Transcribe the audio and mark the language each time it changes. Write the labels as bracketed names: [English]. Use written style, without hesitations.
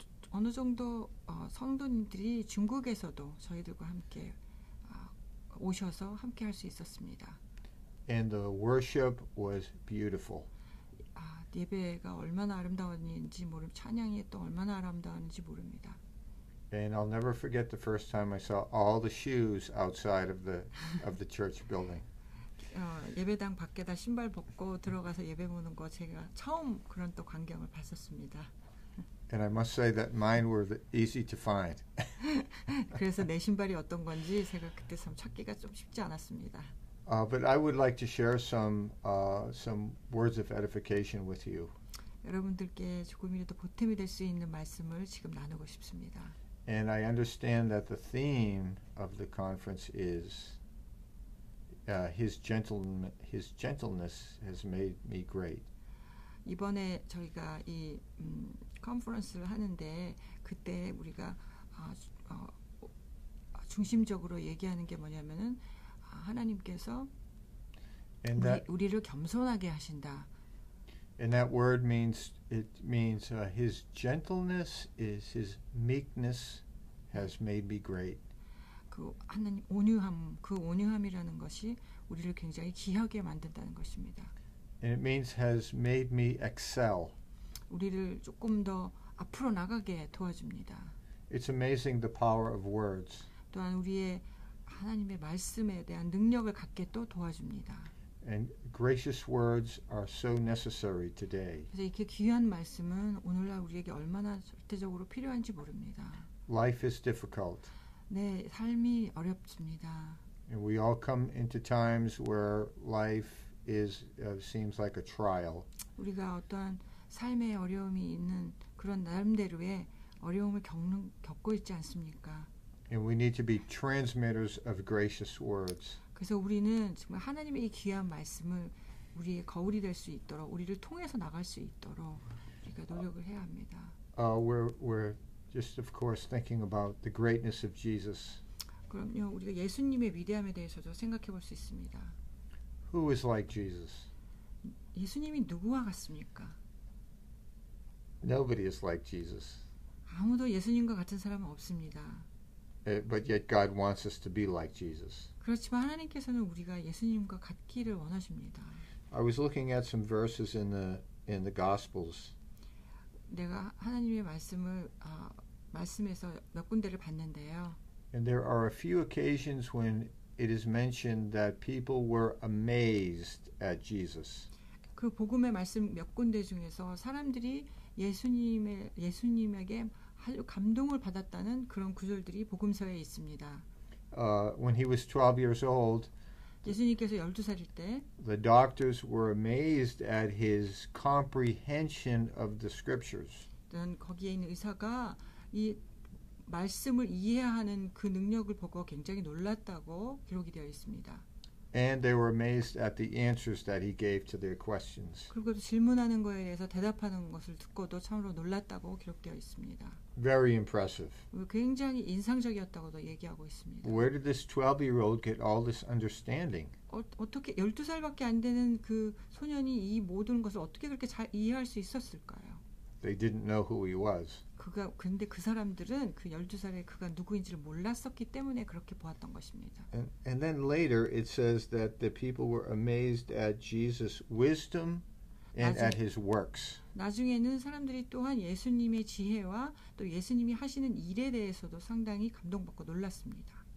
[Korean] 어느 정도 성도님들이 중국에서도 저희들과 함께 오셔서 함께 할 수 있었습니다. [English] And the worship was beautiful. [Korean] 예배가 얼마나 아름다웠는지 찬양이 또 얼마나 아름다웠는지 모릅니다. [English] And I'll never forget the first time I saw all the shoes outside of the church building. [Korean] 예배당 밖에다 신발 벗고 들어가서 예배 보는 거 제가 처음 그런 또 광경을 봤었습니다. [English] And I must say that mine were easy to find. [Korean] 그래서 내 신발이 어떤 건지 제가 그때 찾기가 좀 쉽지 않았습니다. [English] But I would like to share some words of edification with you. [Korean] 여러분들께 조금이라도 보탬이 될 수 있는 말씀을 지금 나누고 싶습니다. [English] And I understand that the theme of the conference is his gentleness has made me great. [Korean] 이번에 저희가 이 컨퍼런스를 하는데 그때 우리가 중심적으로 얘기하는 게 뭐냐면은 하나님께서 우리를 겸손하게 하신다. [English] And that word means his gentleness is his meekness has made me great. [Korean] 그 하나님 온유함이라는 것이 우리를 굉장히 귀하게 만든다는 것입니다. [English] And it means has made me excel. [Korean] 우리를 조금 더 앞으로 나가게 도와줍니다. [English] It's amazing the power of words. [Korean] 또한 우리의 하나님의 말씀에 대한 능력을 갖게 또 도와줍니다. [English] And gracious words are so necessary today. [Korean] 그래서 이렇게 귀한 말씀은 오늘날 우리에게 얼마나 절대적으로 필요한지 모릅니다. [English] Life is difficult. [Korean] 네, 삶이 어렵습니다. [English] And we all come into times where life seems like a trial. [Korean] 우리가 어떠한 삶의 어려움이 있는 그런 나름대로의 어려움을 겪고 있지 않습니까? [English] And we need to be transmitters of gracious words. [Korean] 그래서 우리는 정말 하나님의 이 귀한 말씀을 우리의 거울이 될 수 있도록 우리를 통해서 나갈 수 있도록 우리가 노력을 해야 합니다. [English] We're just of course thinking about the greatness of Jesus. [Korean] 그럼요, 우리가 예수님의 위대함에 대해서도 생각해 볼 수 있습니다. [English] Who is like Jesus? [Korean] 예수님이 누구와 같습니까? [English] Nobody is like Jesus. [Korean] 아무도 예수님과 같은 사람은 없습니다. [English] But yet God wants us to be like Jesus. [Korean] 그렇지만 하나님께서는 우리가 예수님과 같기를 원하십니다. [English] I was looking at some verses in the Gospels. [Korean] 내가 하나님의 말씀에서 몇 군데를 봤는데요. [English] And there are a few occasions when it is mentioned that people were amazed at Jesus. [Korean] 그 복음의 말씀 몇 군데 중에서 사람들이 예수님에게 아주 감동을 받았다는 그런 구절들이 복음서에 있습니다. [English] When he was 12 years old, [Korean] 예수님께서 12살일 때 [English] the doctors were amazed at his comprehension of the scriptures. [Korean] 거기에 있는 의사가 이 말씀을 이해하는 그 능력을 보고 굉장히 놀랐다고 기록이 되어 있습니다. [English] And they were amazed at the answers that he gave to their questions. [Korean] 그리고 또 질문하는 거에 대해서 대답하는 것을 듣고도 참으로 놀랐다고 기록되어 있습니다. [English] Very impressive. [Korean] 굉장히 인상적이었다고도 얘기하고 있습니다. [English] Where did this 12-year-old get all this understanding? [Korean] 어떻게 12살밖에 안 되는 그 소년이 이 모든 것을 어떻게 그렇게 잘 이해할 수 있었을까요? [English] They didn't know who he was. [Korean] 근데 그 사람들은 그 12살에 그가 누구인지를 몰랐었기 때문에 그렇게 보았던 것입니다. [English] And then later it says that the people were amazed at Jesus' wisdom and at his works. [Korean] 나중에는 사람들이 또한 예수님의 지혜와 또 예수님이 하시는 일에 대해서도 상당히 감동받고 놀랐습니다.